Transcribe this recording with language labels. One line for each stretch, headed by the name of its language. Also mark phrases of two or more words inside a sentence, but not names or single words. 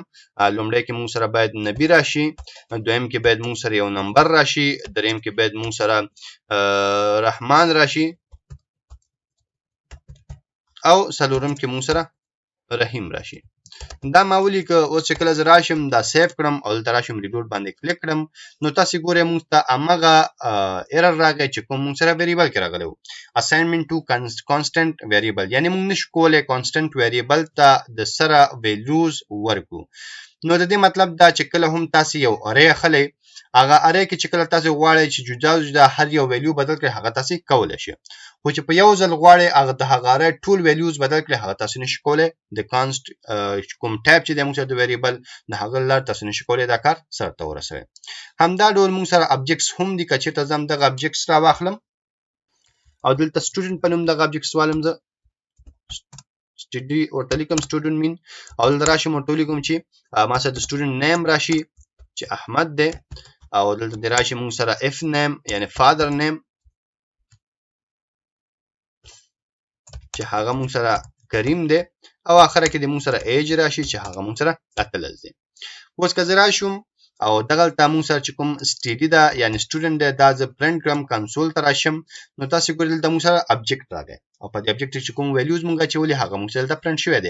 Pashto: لومړی کې موږ سره باید نبي راشي، دویم کې باید موږ سره یو نمبر راشي، دریم کې باید موږ سره رحمان راشي او څلورم کې موږ سره رحیم راشي. دا ما ولیکه. اوس چې کله زه راشم دا سیف کړم او دلته راشم ریډوټ باندې کلیک کړم نو تاسې ګورئ موږ ته همغه ایرر راغی چې کوم موږ سره ویریبل کې راغلی و،
English: assignment to constant variable،
Pashto: یعنې موږ نشو کولی
English: constant variable
Pashto: ته د سره ویلیوز ورکړو. نو د دې مطلب دا چې کله هم تاسې یو ارې اخلی هغه ارې کې چې کله تاسې غواړئ چې جدا جدا هر یو ویلیو بدل کړئ هغه تاسې کولی شئ. خو چې په یو ځل غواړئ هغه د هغه ارې ټول ویلیوز بدل کړئ هغه تاسې نشئ کولی. د const کوم ټایپ چې دی موږ سره د ویریبل د هغه له لارې تاسې نشئ کولی دا کار سرته ورسوئ. همدا ډول موږ سره objects هم دي. که چېرته زه همدغه objects راواخلم او دلته student په نوم دغه objects والم، زه ورته لیکم
English: student mean
Pashto: او دلته راشم ورته ولیکم چې ما سره د
English: student name
Pashto: راشي چې احمد دی او دلته دې راشي موږ سره
English: f name
Pashto: یعنې
English: father name
Pashto: چې هغه موږ سره کریم دی او آخره کې د موږ سره ایج راشي چې هغه موږ سره 18 دی. اوس که زه راشم او دغلته موږ سره چې کوم std ده یعنې student دی دا زه پرنټ کړم کنسول ته راشم نو تاسې ګورئ دلته موږ سره object راغی او په دې object چې کوم ویلیوز موږ اچولي هغه موږ سره دلته پرنټ شوی دی.